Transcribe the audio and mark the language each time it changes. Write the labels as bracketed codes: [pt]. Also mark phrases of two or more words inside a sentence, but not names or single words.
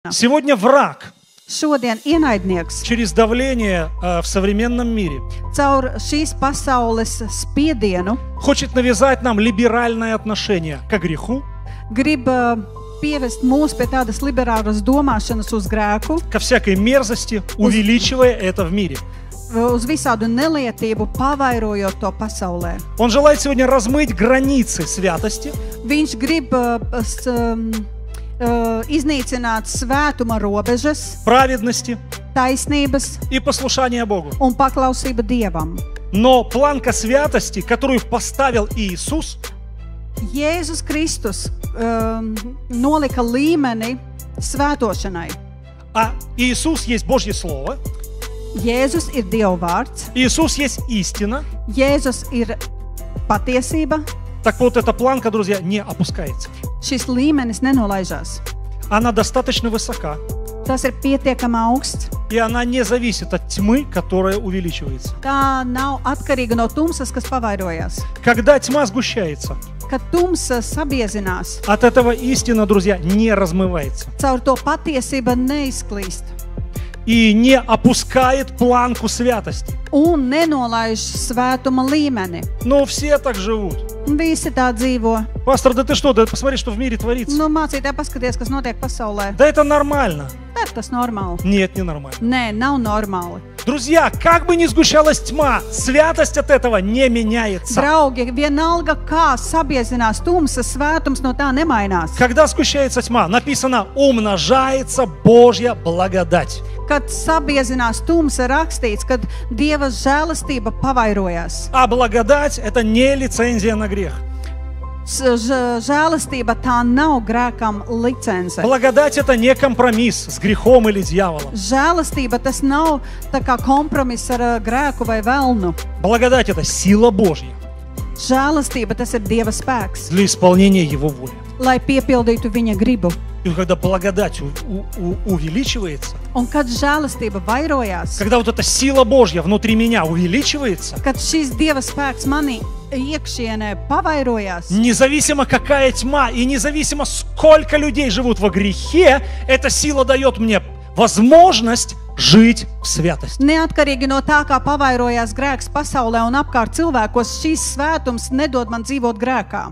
[ru] Сегодня враг [lv] Šodien ienaidnieks [ru] через давление в современном мире [lv] caur šīs pasaules spiedienu [ru] хочет навязать нам либеральное отношение к греху, [lv] grib pievest mūs pie tādas liberālas domāšanas uz grēku, [ru] ко всякой мерзости, увеличивая это в мире. [lv] uz visādu nelietību, pavairojot to pasaulē. [ru] Он желает сегодня размыть границы святости, [lv] Viņš grib iznīcināt svētuma robežas, [ru] праведности [lv] taisnības [ru] и послушания Богу. [lv] un paklausība Dievam. [ru] Но планка святости, которую поставил Иисус, [lv] Jēzus Kristus nolika līmeni svētošanai. [ru] а Иисус есть Божье Слово, [lv] Jēzus ir Dieva vārds, [ru] Иисус есть истина, [lv] Jēzus ir patiesība. [ru] так вот эта планка, друзья, не опускается. [lv] Šis līmenis nenolaižās. [ru] Она достаточно высока, [lv] Tas ir pietiekami augsts. [ru] и она не зависит от тьмы, которая увеличивается. [lv] Tā nav atkarīga no tumsas, kas pavairojās. [ru] Когда тьма сгущается, [lv] Kad tumsa sabiezinās, [ru] от этого истина, друзья, не размывается [lv] caur to patiesība neizklīst [ru] и не опускает планку святости. [lv] un nenolaiž svētuma līmeni. [ru] Но все так живут. [lv] Visi tā dzīvo. [ru] Пастор, да ты что, да посмотри, что в мире творится. [lv] Nu, mācītāji, paskaties, kas notiek pasaulē. [ru] Да это нормально. [lv] Tā tas normāli. [ru] Нет, не нормально. [lv] Nē, nav normāli. [ru] Друзья, как бы ни сгущалась тьма, святость от этого не меняется. [lv] Draugi, vienalga kā sabiezinās tumsa, svētums no tā nemainās. [ru] Когда сгущается тьма, написано, умножается Божья благодать. [lv] Kad sabiezinās tumsa, rakstīts, kad Dieva žēlastība pavairojās. [ru] А благодать – это не лицензия на грех. [lv] Žēlastība tā nav grēkam licence. [ru] Благодать – это не компромисс с грехом или дьяволом. [lv] Žēlastība tas nav tā kā kompromiss ar grēku vai velnu. [ru] Благодать – это сила Божья [lv] Žēlastība tas ir Dieva spēks, [ru] для исполнения Его воли. [lv] lai piepildītu viņa gribu. [ru] И когда благодать увеличивается, [lv] Un kad žēlastība vairojās, [ru] когда вот эта сила Божья внутри меня увеличивается, [lv] kad šis Dieva spēks manī iekšienē pavairojās, [ru] независимо какая тьма и независимо сколько людей живут во грехе, эта сила дает мне возможность жить в святости. [lv] neatkarīgi no tā, kā pavairojās grēks pasaulē un apkārt cilvēkos, šīs svētums nedod man dzīvot grēkā.